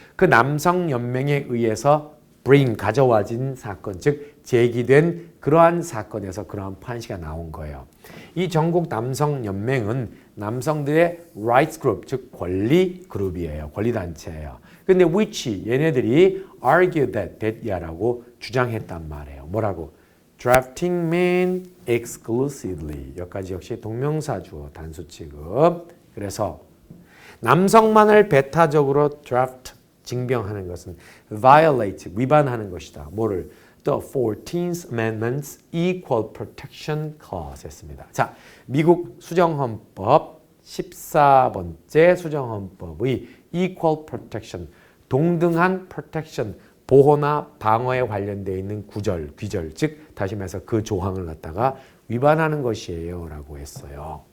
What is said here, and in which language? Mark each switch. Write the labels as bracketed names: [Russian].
[Korean] 그 남성연맹에 의해서 가져와진 사건, 즉 제기된 그러한 사건에서 그러한 판시가 나온 거예요. 이 전국 남성연맹은 남성들의 [English] rights group, [Korean] 즉 권리 그룹이에요. 권리 단체예요. 근데 which 얘네들이 [English] argue that [Korean] 이라고 주장했단 말이에요. 뭐라고? [English] drafting men exclusively. [Korean] 여기까지 역시 동명사 주어 단수 취급. 그래서 남성만을 배타적으로 draft 징병하는 것은 violate 위반하는 것이다. 뭐를? [English] The 14th Amendment's Equal Protection Clause 했습니다. [Korean] 자, 미국 수정헌법 14번째 수정헌법의 Equal Protection 동등한 protection 보호나 방어에 관련되어 있는 귀절, 즉 다시 말해서 그 조항을 갖다가 위반하는 것이에요 라고 했어요.